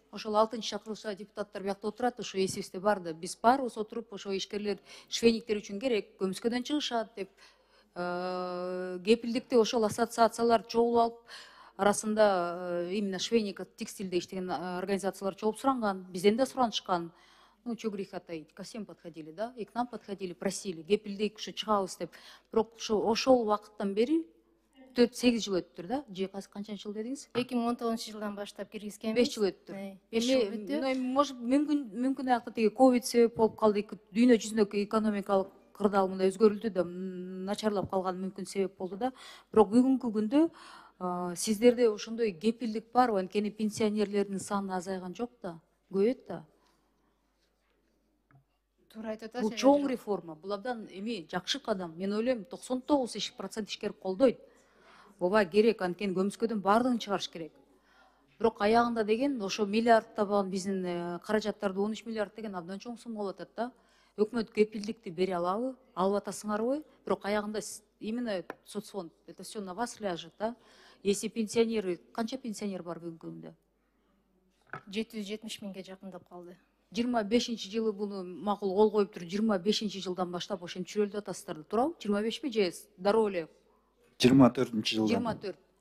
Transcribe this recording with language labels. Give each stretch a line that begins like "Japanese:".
Kyrgyz: Ошол 6-чы чакырылышта депутаттар биякта отурат, ошо эсибизде бар да. Биз баарыбыз отуруп, ошо ишкерлер, швейниктер үчүн керек, көмүскөдөн чыгышат деп кепилдикти ошол ассоциациялар чогулуп алып, арасында именно швейник, текстилде иштеген организациялар чогулуп суранган, бизден да суранышкан.
Russian: Ну, чё греха таить, ко всем подходили, да, и к нам подходили, просили,
Kyrgyz: кепилдик, ушу чыгабыз деп. Бирок ошол убакыттан бери 4-8 жыл өттүр да? Же канча жыл дедиңиз? 2019 жылдан баштап киргизгенбиз. 5 жыл өттүр. 5 жыл өттү. Может, мүмкүн аякта тиги ковид себеп болуп калды, дүйнө жүзүндөгү экономикалык кырдаал мындай өзгөрүлдү да, начарлап калган мүмкүн себеп болду да. Бирок бүгүнкү күндө сиздерде ошондой кепилдик барбы? Анткени пенсионерлердин саны азайган жок да, көбөйөт да. Туура айтып атасыз. Бул чоң реформа, бул абдан эми жакшы кадам. Мен ойлойм 99% ишкер колдойт. Ооба керек, анткени көмүскөдөн баардыгын чыгарыш керек. Бирок аягында деген ошо миллиардтабан биздин каражаттарды 13 миллиард деген абдан чоң сумма болуп атат да. Өкмөт кепилдикти бере алабы? Алып атасыңарбы? Бирок аягында
Russian: именно соцфонд, это все на вас ляжет, да? Если пенсионеры,
Kyrgyz: канча пенсионер бар бүгүнкү күндө? 770 миңге жакындап калды. 25-чи жылы буну макул кол коюп туруп, 25-чи жылдан баштап ошентип жүрөлүп атасыздар, туурабы? 25ми же дароо эле? 24-чи жылдан. 24.